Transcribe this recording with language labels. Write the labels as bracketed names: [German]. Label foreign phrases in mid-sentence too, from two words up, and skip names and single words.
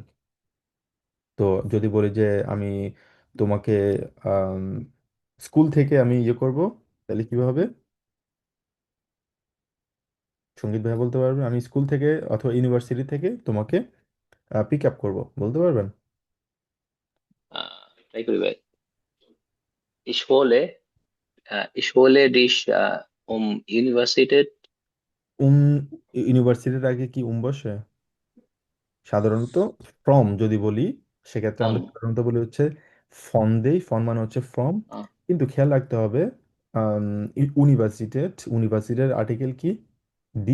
[Bangla] তো যদি বলি যে আমি তোমাকে স্কুল থেকে আমি ইয়ে করব, তাহলে কি হবে? সঙ্গীত ভাইয়া বলতে পারবেন, আমি স্কুল থেকে অথবা ইউনিভার্সিটি থেকে তোমাকে [English] pick up [Bangla] করবো, বলতে পারবেন? ট্রাই করি ভাই। [German] Ich hole, ich hole dich Universität. [Bangla] উম ইউনিভার্সিটির আগে কি বসে? সাধারণত ফ্রম যদি বলি, সেক্ষেত্রে আমরা Um, সাধারণত বলি হচ্ছে ফন দেই, ফন মানে হচ্ছে ফ্রম। uh, কিন্তু খেয়াল রাখতে হবে, ইউনিভার্সিটেট, ইউনিভার্সিটির আর্টিকেল কি, ডি